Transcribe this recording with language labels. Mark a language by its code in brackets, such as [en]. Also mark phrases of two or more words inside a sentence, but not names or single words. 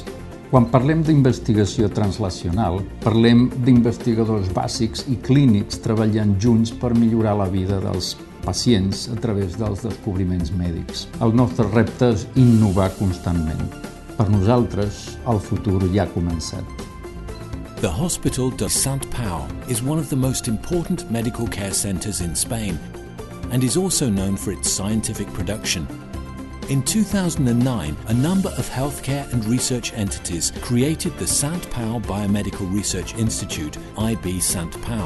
[ca] Quan parlem d'investigació translacional, parlem d'investigadors bàsics i clínics treballant junts per millorar la vida dels pacients a través dels descobriments mèdics. El nostre repte és innovar constantment. Per nosaltres, el futur ja ha començat. [en] The Hospital de Sant Pau is one of the most important medical care centres in Spain and is also known for its scientific production. In 2009, a number of healthcare and research entities created the Sant Pau Biomedical Research Institute, IIB Sant Pau.